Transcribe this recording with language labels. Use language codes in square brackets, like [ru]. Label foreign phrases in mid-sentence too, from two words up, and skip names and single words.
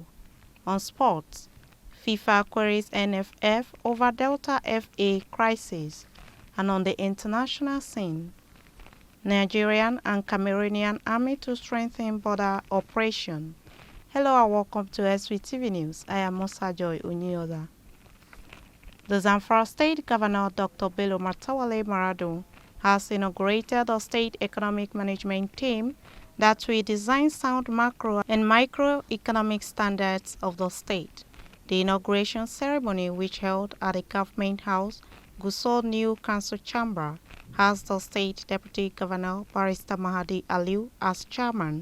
[en] On sports, FIFA queries NFF over Delta FA crisis. And on the international scene, Nigerian and Cameroonian army to strengthen border operation. Hello and welcome to Svtv News. I am Musa Joy Unyoda. The Zamfara State Governor Dr. Bello Matawalle Maradun has inaugurated the State Economic Management Team that will design sound macro and microeconomic standards of the state. The inauguration ceremony, which held at the Government House, Gusau New Council Chamber, has the State Deputy Governor Barrister Mahdi Aliu as chairman.